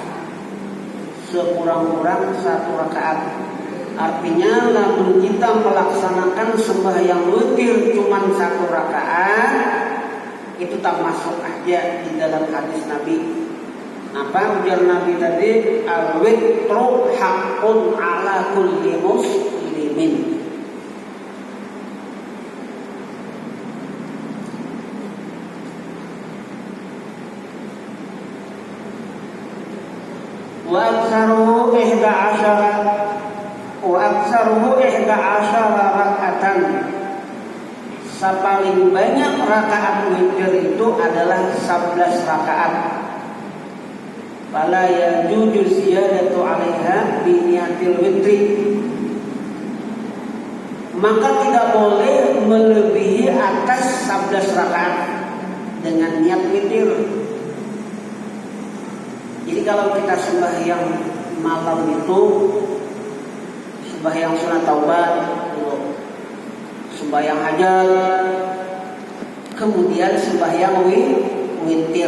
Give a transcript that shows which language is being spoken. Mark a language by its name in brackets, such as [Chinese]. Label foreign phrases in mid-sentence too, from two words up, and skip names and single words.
[Indonesian] Sekurang-kurang 1 rakaat. Artinya namun kita melaksanakan sembahyang witir cuma 1 rakaat, itu tak masuk aja di dalam hadis Nabi. Apa ujar Nabi tadi? [Arabic] الوتر حق على كل مسلم. وأكثره 11 ركعة. [Indonesian] Sapaling banyak rakaat witir itu adalah 11 rakaat. [Arabic] فلا يجوز الزيادة عليها بنية الوتر. [Indonesian] Maka tidak boleh melebihi atas 11 rakaat dengan niat witir. Jadi kalau kita sembahyang malam itu, sembahyang sunat taubat, sembahyang hajat, kemudian sembahyang witir.